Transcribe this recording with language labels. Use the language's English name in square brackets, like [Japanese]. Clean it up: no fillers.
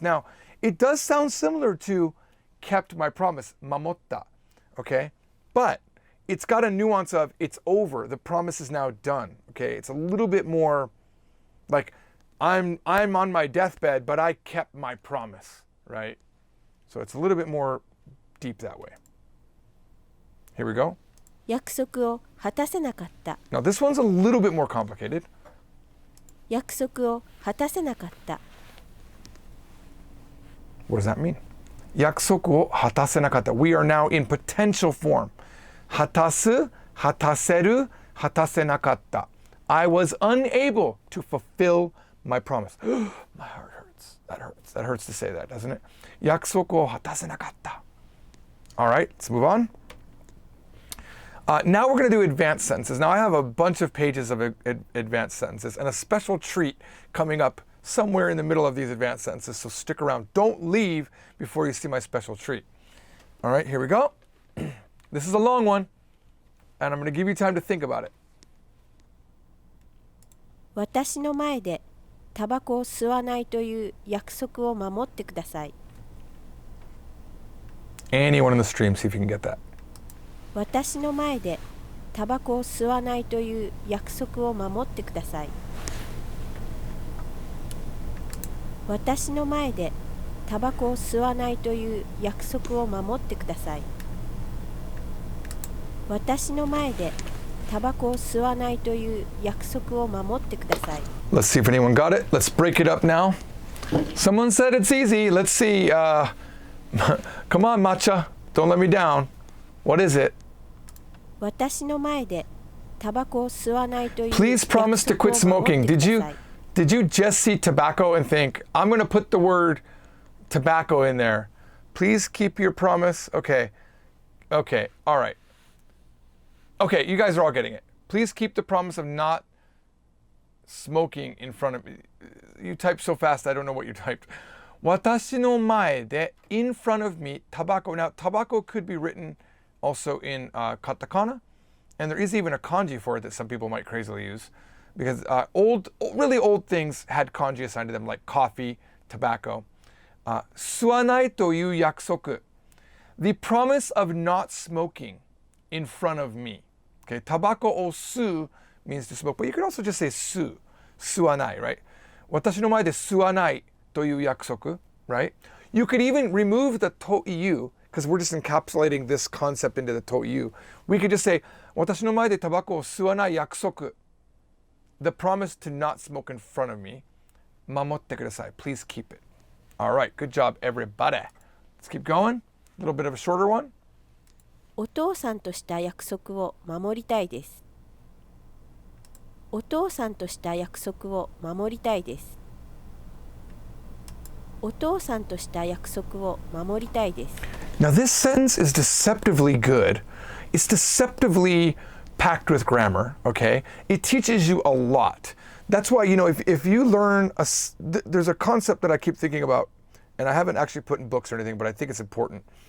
[English] Now, it does sound similar to kept my promise, mamotta, okay? But it's got a nuance of it's over. The promise is now done, okay? It's a little bit more like I'm on my deathbed, but I kept my promise, right? So it's a little bit more deep that way. Here we go. [Japanese] 約束を果たせなかった。 [English] Now this one's a little bit more complicated. [Japanese] 約束を果たせなかった。 [English] What does that mean? [Japanese] 約束を果たせなかった. [English] We are now in potential form. [Japanese] 果たす、果たせる、果たせなかった. [English] I was unable to fulfill my promise. My heart hurts. That hurts. That hurts to say that, doesn't it? [Japanese] 約束を果たせなかった. [English] All right, let's move on. Now we're going to do advanced sentences. Now I have a bunch of pages of advanced sentences and a special treat coming up somewhere in the middle of these advanced sentences, so stick around. Don't leave before you see my special treat. All right, here we go. This is a long one, and I'm going to give you time to think about it. [Japanese] 私の前でタバコを吸わないという約束を守ってください。 [English] Anyone in the stream, see if you can get that. [Japanese] 私の前でタバコを吸わないという約束を守ってください。私の前でタバコを吸わないという約束を守ってください。私の前でタバコを吸わないという約束を守ってください。 [English] Let's see if anyone got it. Let's break it up now. Someone said it's easy. Let's see. Come on, Matcha. Don't let me down. What is it? [Japanese] 私の前でタバコを吸わないという [English] Please promise to quit smoking. Did you just see tobacco and think, I'm going to put the word tobacco in there? Please keep your promise. Okay. Okay. All right. Okay, you guys are all getting it. Please keep the promise of not smoking in front of me. You typed so fast, I don't know what you typed. [Japanese] 私の前で [English] in front of me, tobacco. Now, tobacco could be written also in katakana, and there is even a kanji for it that some people might crazily use, because really old things had kanji assigned to them, like coffee, tobacco. [Japanese] 吸わないという約束. [English] The promise of not smoking in front of me. Okay, [Japanese] tabako o su [English] means to smoke, but you could also just say su, suanai, right? [Japanese] 私の前で吸わないという約束, right? [English] You could even remove the toiyu, because we're just encapsulating this concept into the toiyu. We could just say, [Japanese] 私の前でタバコを吸わない約束. [English] the promise to not smoke in front of me. [Japanese] 守ってください. [English] Please keep it. All right, good job, everybody. Let's keep going. A little bit of a shorter one. [Japanese] お父さんとした約束を守りたいです。お父さんとした約束を守りたいです。お父さんとした約束を守りたいです。 [English] Now this sentence is deceptively good. It's deceptively packed with grammar, okay? It teaches you a lot. That's why, if you learn, there's a concept that I keep thinking about, and I haven't actually put in books or anything, but I think it's important.